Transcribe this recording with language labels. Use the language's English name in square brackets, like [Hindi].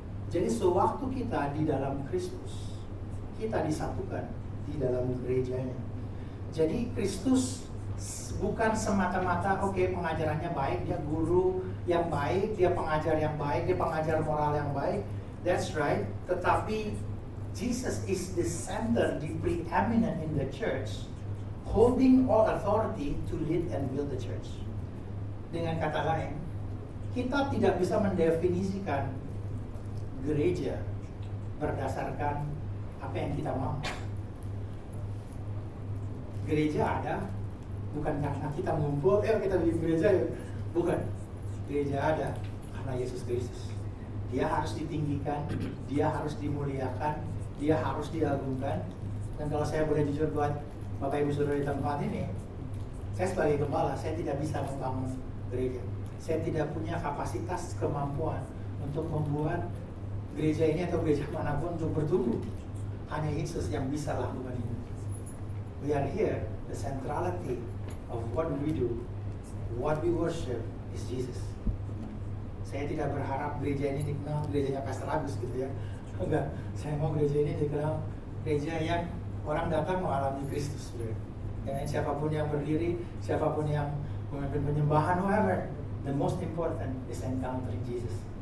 [Indonesian] Jadi sewaktu kita di dalam Kristus, kita disatukan di dalam gerejanya. Jadi Kristus bukan semata-mata pengajarannya baik, dia guru yang baik, dia pengajar yang baik, dia pengajar moral yang baik. [English] That's right. [Indonesian] Tetapi [English] Jesus is the center, the preeminent in the church, holding all authority to lead and build the church. [Indonesian] Dengan kata lain, kita tidak bisa mendefinisikan gereja berdasarkan apa yang kita mau. Gereja ada bukan karena kita ngumpul, kita bikin gereja ya. Bukan. Gereja ada karena Yesus Kristus. Dia harus ditinggikan, dia harus dimuliakan, dia harus diagungkan. Dan kalau saya boleh jujur buat Bapak Ibu Saudara di tempat ini, saya sebagai gembala, saya tidak bisa membangun gereja. Saya tidak punya kapasitas, kemampuan untuk membuat gereja ini atau gereja manapun untuk bertumbuh. Hanya Yesus yang bisa lakukan ini. [English] We are here the centrality of what we do, what we worship is Jesus. [Indonesian] Saya tidak berharap gereja ini dikenal gerejanya Pastor Agus gitu ya. Enggak, saya mau gereja ini dikenal gereja yang orang datang mengalami Kristus. Dan siapapun yang berdiri, siapapun yang memimpin penyembahan, [English] whoever, the most important is encountering Jesus.